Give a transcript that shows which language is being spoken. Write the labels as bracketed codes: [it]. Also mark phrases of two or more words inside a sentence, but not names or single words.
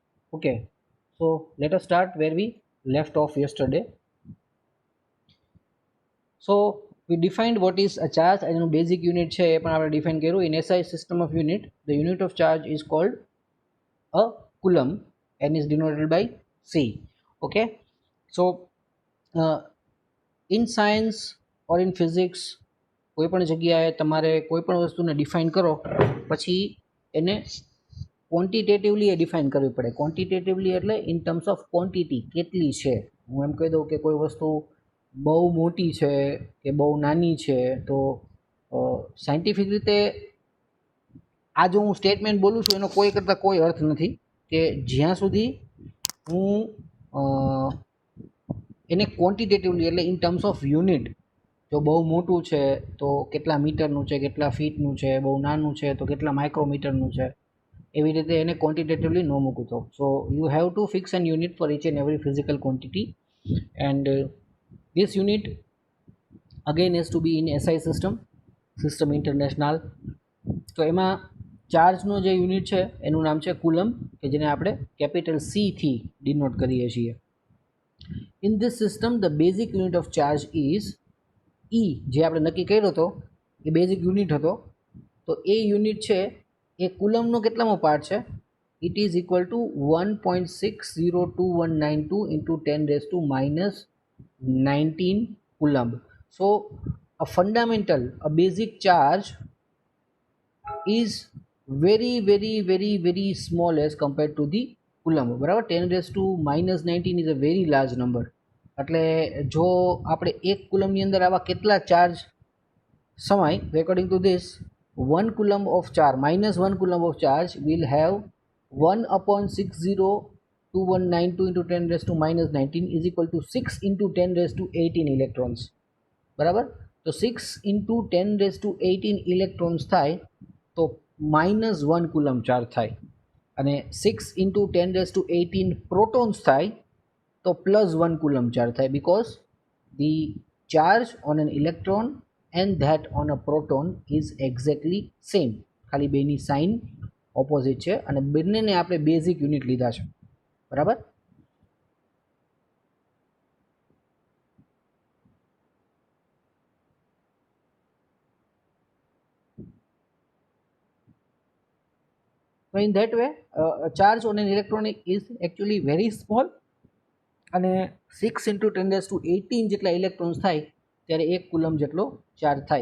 [en] Okay, so let us start where we left off yesterday. So we defined what is a charge and basic unit [gu] છે એ પણ આપણે [en] define કર્યું. In SI system of unit, the unit of charge is called a coulomb and is denoted by C. Okay, so in science or in physics [gu] કોઈ પણ જગ્યાએ તમારે કોઈ પણ વસ્તુને ડિફાઇન કરો પછી એને ક્વોન્ટિટેટિવલી એ ડિફાઇન કરવી પડે. ક્વોન્ટિટેટિવલી એટલે [en] in terms of quantity, [gu] કેટલી છે. હું એમ કહી દઉં કે કોઈ વસ્તુ બહુ મોટી છે કે બહુ નાની છે, તો સાયન્ટિફિક રીતે આ જો હું સ્ટેટમેન્ટ બોલું છું એનો કોઈ કરતાં કોઈ અર્થ નથી કે જ્યાં સુધી હું એને ક્વોન્ટિટેટિવલી એટલે [en] in terms of unit, [gu] જો બહુ મોટું છે તો કેટલા મીટરનું છે, કેટલા ફીટનું છે, બહુ નાનું છે તો કેટલા માઇક્રોમીટરનું છે, એવી રીતે એને ક્વોન્ટિટેટિવલી ન મૂકું તો. [en] so you have to fix an unit for each and every physical quantity, and this unit again has to be in SI system international. [gu] તો એમાં ચાર્જનો જે યુનિટ છે એનું નામ છે કુલમ, કે જેને આપણે કેપિટલ C થી ડિનોટ કરીએ છીએ. [en] In this system the basic unit of charge is E, [gu] જે આપણે નક્કી કર્યો હતો એ બેઝિક યુનિટ હતો. તો એ યુનિટ છે એ કુલમનો કેટલામો પાર્ટ છે? [en] it is equal to 1.602192 into 10⁻⁻19 coulomb. So a fundamental, a basic charge is very small as compared to the coulomb. બરાબર, 10⁻⁻19 is a very large number. [gu] એટલે જો આપણે એક કુલમની અંદર આવા કેટલા ચાર્જ સમાય, [en] according to this 1 coulomb of charge minus 1 coulomb of charge will have 1/602192 into 10⁻⁻19 is equal to 6 into 10⁻18 electrons. [gu] બરાબર, તો [en] 6 into 10⁻18 electrons [gu] થાય તો [en] -1 coulomb ચાર્જ [gu] થાય, અને [en] 6 into 10⁻18 protons [gu] થાય તો [en] +1 coulomb charge થાય, because the charge on an electron and that on a proton is exactly same. [gu] ખાલી બેની સાઇન ઓપોઝિટ છે અને બંનેને આપણે બેઝિક યુનિટ લીધા છે. બરાબર, [en] so in that way charge on an electron is actually very small, [gu] અને 6 into 10⁻18 જેટલા ઇલેક્ટ્રોન્સ થાય ત્યારે 1 કુલમ જેટલો ચાર્જ થાય.